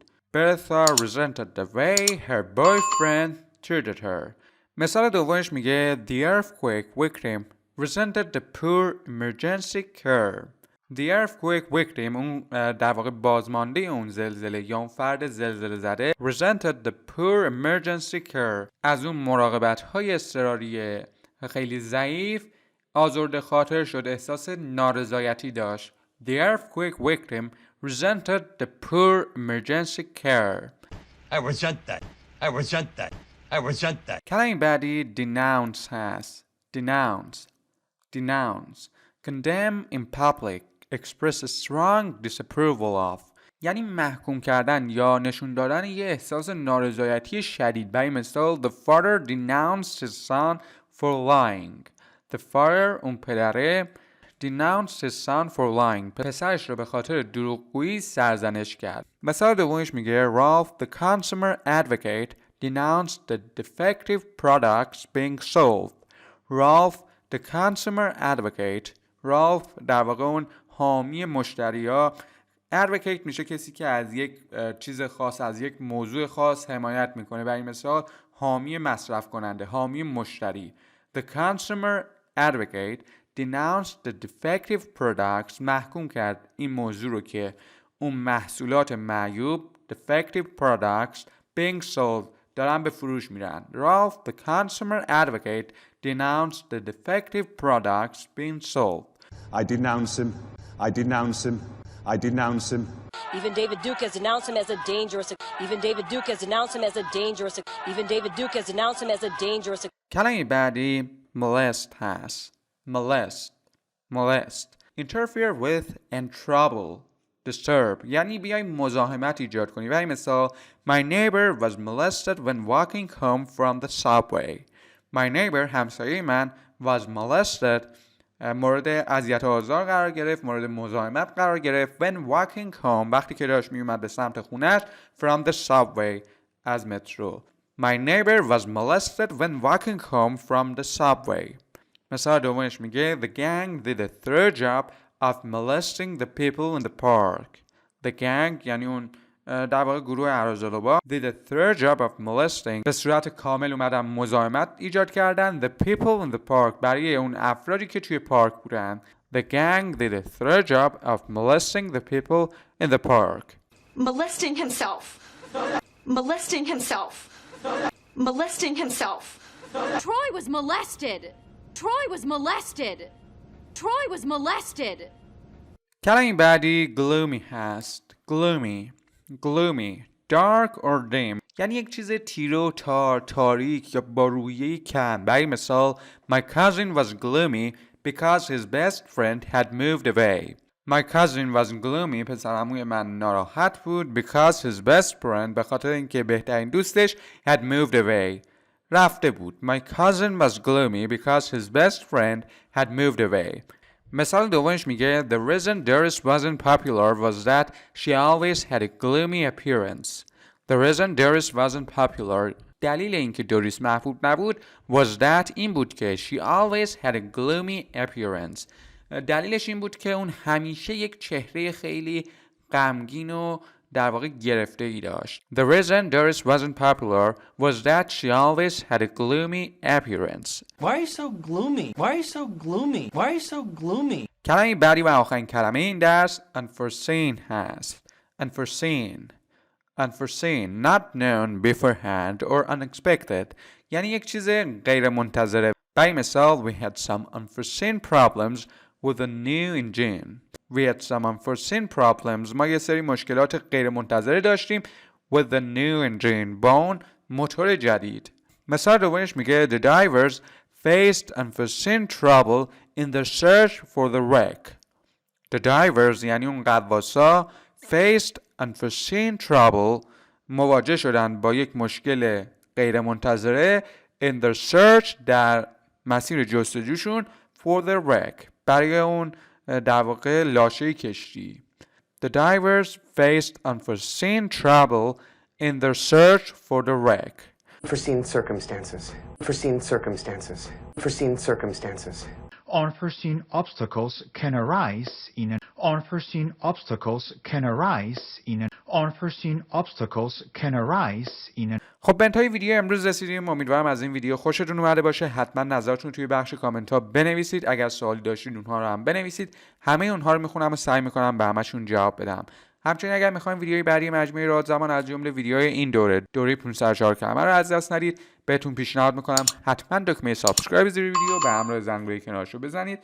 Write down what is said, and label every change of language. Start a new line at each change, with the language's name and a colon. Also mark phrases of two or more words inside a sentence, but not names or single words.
English: Bertha resented the way her boyfriend treated her.
Persian: مثال دومش میگه
English: The earthquake victim resented the poor emergency care. The earthquake victim،
Persian: اون در واقع بازمانده اون زلزله یا اون فرد زلزله زده
English: resented the poor emergency care،
Persian: از اون مراقبت های اضطراری خیلی ضعیف آزرده خاطر شد، احساس نارضایتی داشت.
English: The earthquake victim resented the poor emergency care. I resent that. I resent that. I resent that.
Persian: کلمه بعدی
English: denounce
Persian: هست.
English: Denounce. Condemn in public. Express a strong disapproval of.
Persian: یعنی محکوم کردن یا نشون دادن یه احساس نارضایتی شدید. برای مثال
English: The father denounced his son for lying. The father،
Persian: اون پدره،
English: denounced his son for lying،
Persian: پسرش رو به خاطر دروغگویی سرزنش کرد. مثال دومش میگه
English: Ralph the consumer advocate denounced the defective products being sold. Ralph the consumer advocate،
Persian: Ralph در واقع اون حامی مشتری‌ها، advocate میشه کسی که از یک چیز خاص، از یک موضوع خاص حمایت میکنه. برای مثال حامی مصرف کننده، حامی مشتری.
English: The consumer advocate denounced the defective products،
Persian: محکوم کرد این موضوع رو که اون محصولات معیوب
English: defective products being sold
Persian: دارن به فروش میرن.
English: Ralph the consumer advocate denounced the defective products being sold. I denounce him. I denounce him. I denounce him. Even David Duke has denounced him as a dangerous. Even David Duke has denounced him as a dangerous. Even David Duke has denounced him as a dangerous.
Persian: کلمه بعدی molest هست.
English: Molest. Interfere with and trouble. Disturb.
Persian: یعنی بیای مزاحمت ایجاد کنی. برای مثال
English: My neighbor was molested when walking home from the subway. My neighbor،
Persian: همسایه من،
English: was molested،
Persian: مورد اذیت و آزار قرار گرفت، مورد مزاحمت قرار گرفت
English: when walking home،
Persian: وقتی که داشت می اومد به سمت خونش
English: from the subway،
Persian: از مترو.
English: My neighbor was molested when walking home from the subway.
Persian: مثال دومش میگه
English: The gang did a thorough job of molesting the people in the park. The gang
Persian: یعنی اون در واقع گروه اراذالوبا
English: did a thorough job of molesting،
Persian: به صورت کامل اومدن مزاحمت ایجاد کردن
English: the people in the park،
Persian: برای اون افرادی که توی پارک بودن.
English: The gang did a thorough job of molesting the people in the park. Molesting himself. Molesting himself. Molesting himself. Troy was molested. Troy was molested. Troy was molested.
Persian: کلمه بعدی gloomy هست.
English: Gloomy. Dark or dim.
Persian: یعنی یک چیز تیره و تار، تاریک یا با رویه‌ای کم. برای مثال
English: My cousin was gloomy because his best friend had moved away. My cousin was gloomy.
Persian: پسرعموی من ناراحت بود
English: because his best friend
Persian: به خاطر اینکه بهترین دوستش
English: had moved away.
Persian: رفته بود.
English: My cousin was gloomy because his best friend had moved away.
Persian: مثال دومش میگه
English: The reason Doris wasn't popular was that she always had a gloomy appearance. The reason Doris wasn't popular
Persian: دلیل اینکه دوریس محبوب نبود
English: was that
Persian: این بود که
English: she always had a gloomy appearance.
Persian: دلیلش این بود که اون همیشه یک چهره خیلی غمگین و در واقع گرفته ای داشت.
English: The reason Doris wasn't popular was that she always had a gloomy appearance. Why are you so gloomy? Why are you so gloomy? Why are you so gloomy?
Persian: کلمه بعدی و آخرین کلمه این درس unforeseen هست.
English: Unforeseen, not known beforehand or unexpected.
Persian: یعنی یک چیز غیر منتظره. برای مثال,
English: we had some unforeseen problems with a new engine. We had some unforeseen problems.
Persian: ما یه سری مشکلات غیر منتظره داشتیم
English: with the new engine.
Persian: با اون موتور جدید. مثال دومش میگه
English: The divers faced unforeseen trouble in their search for the wreck. The divers
Persian: یعنی اون غواصا
English: faced unforeseen trouble
Persian: مواجه شدن با یک مشکل غیر منتظره
English: in their search
Persian: در مسیر جستجوشون
English: for the wreck
Persian: برای اون در واقع لاشه کشتی.
English: The divers faced unforeseen trouble in their search for the wreck. Unforeseen circumstances. Unforeseen circumstances. Unforeseen circumstances. Unforeseen obstacles can arise in an unforeseen obstacles can arise in an unforeseen obstacles can arise in an.
Persian: خب به انتهای ویدیو امروز رسیدیم. امیدوارم از این ویدیو خوشتون اومده باشه. حتما نظرتون توی بخش کامنت ها بنویسید. اگر سوالی داشتید اونها رو هم بنویسید. همه اونها رو میخونم و سعی میکنم به همشون جواب بدم. همچنین اگر میخواین ویدیوی بعدی مجموعه رادزبان از جمله ویدیوهای این دوره 504 کلمه رو از دست ندید، بهتون پیشنهاد میکنم حتما دکمه سابسکرایب زیر ویدیو به همراه زنگوله کنارش رو بزنید.